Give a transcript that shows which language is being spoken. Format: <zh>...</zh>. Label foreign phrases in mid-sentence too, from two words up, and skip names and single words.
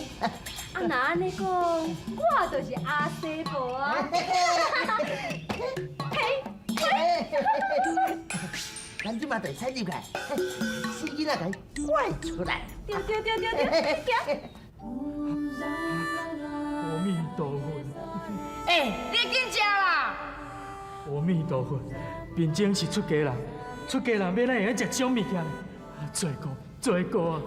<nan>啊，那安尼讲，我就是阿西婆啊。咱即摆就踩入来，死囡仔甲伊拐出来。对，阿弥陀佛，你紧食啦！阿弥陀佛，变种是出家人，出家人要哪会晓食这种物件？罪过啊！</nan>